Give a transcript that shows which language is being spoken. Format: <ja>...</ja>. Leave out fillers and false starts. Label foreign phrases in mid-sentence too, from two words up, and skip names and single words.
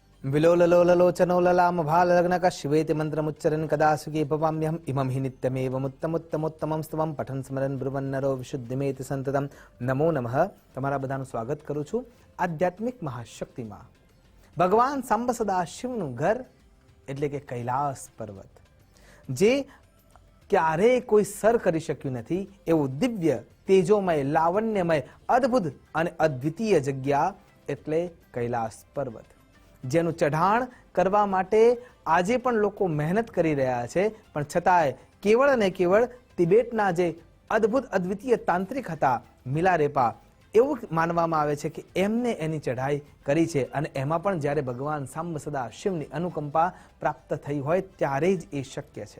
<sa>विलोललोललोचनो ललामभालग्नक शिवेति मन्त्रमुच्चरन् कदा सुखी भवाम्यहम् इमं हि नित्यमेवमुत्तमोत्तमोत्तमं स्तवं पठन् स्मरन् ब्रुवन्नरो विशुद्धिमेति संततम। नमो नमः।</sa> <gu>તમારા બધાનું સ્વાગત કરું છું આધ્યાત્મિક મહાશક્તિમાં। ભગવાન સાંબ સદાશિવનું ઘર એટલે કે કૈલાસ પર્વત, જે ક્યારેય કોઈ સર કરી શક્યું નથી એવું દિવ્ય, તેજોમય, લાવણ્યમય, અદ્ભુત અને અદ્વિતીય જગ્યા એટલે કૈલાસ પર્વત, જેનું ચઢાણ કરવા માટે આજે પણ લોકો મહેનત કરી રહ્યા છે, પણ છતાંય કેવળ અને કેવળ તિબેટના જે અદ્ભુત અદ્વિતીય તાંત્રિક હતા મિલારેપા, એવું માનવામાં આવે છે કે એમને એની ચઢાઈ કરી છે, અને એમાં પણ જ્યારે ભગવાન સાંબ સદા શિવની અનુકંપા પ્રાપ્ત થઈ હોય ત્યારે જ એ શક્ય છે।</gu>